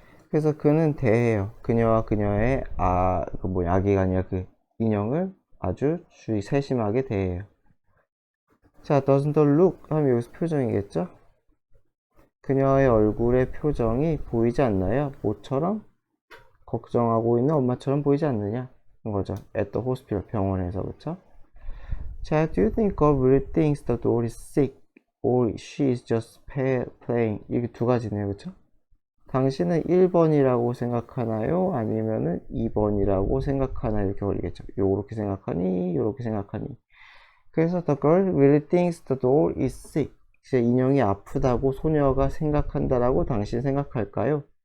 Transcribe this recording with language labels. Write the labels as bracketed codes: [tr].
[ko] 그래서 그는 대해요. 그녀와 그녀의 아기가 아니라 그 인형을 아주 세심하게 대해요. 자, [en] doesn't look [ko] 하면 여기서 표정이겠죠? 그녀의 얼굴의 표정이 보이지 않나요? 모처럼 걱정하고 있는 엄마처럼 보이지 않느냐? 거죠. [en] at the hospital [ko] 병원에서 그쵸? 자, [en] do you think God really thinks the doll is sick or she is just playing? [ko] 이게 두 가지네요, 그쵸? 당신은 1번이라고 생각하나요? 아니면은 2번이라고 생각하나요? 이렇게 걸리겠죠. 요렇게 생각하니? 요렇게 생각하니? [en] 그래서 the girl really thinks the doll is sick. [ko] 이제 인형이 아프다고 소녀가 생각한다라고 당신 생각할까요?